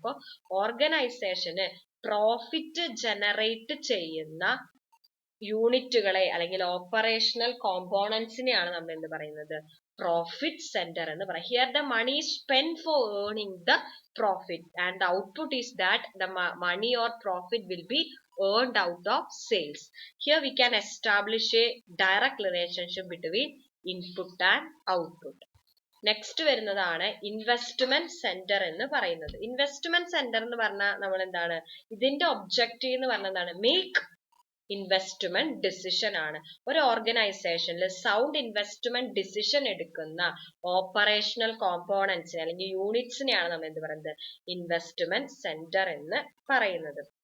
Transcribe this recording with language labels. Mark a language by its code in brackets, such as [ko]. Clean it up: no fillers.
[ml] അപ്പോൾ ഓർഗനൈസേഷന് profit generate ചെയ്യുന്ന യൂണിറ്റുകളെ അല്ലെങ്കിൽ ഓപ്പറേഷണൽ കോമ്പോണൻസിനെയാണ് നമ്മൾ എന്ത് പറയുന്നത് പ്രോഫിറ്റ് സെന്റർ എന്ന് പറയും. [en] Here the money spend for earning the profit and the output is that the money or profit will be earned out of sales. Here we can establish a direct relationship between input and output. [ml] Next വരുന്നതാണ് investment centre എന്ന് പറയുന്നത്. Investment centre എന്ന് പറഞ്ഞാൽ നമ്മൾ എന്താണ് ഇതിന്റെ objective എന്ന് പറഞ്ഞാൽ എന്താണ് [en] make investment decision [ml] ആണ്. ഒരു ഓർഗനൈസേഷനിൽ സൗണ്ട് ഇൻവെസ്റ്റ്മെന്റ് ഡിസിഷൻ എടുക്കുന്ന ഓപ്പറേഷണൽ കോമ്പോണൻസിനെ അല്ലെങ്കിൽ യൂണിറ്റ്സിനെയാണ് നമ്മൾ എന്ത് പറയുന്നത് ഇൻവെസ്റ്റ്മെന്റ് സെന്റർ എന്ന് പറയുന്നത്.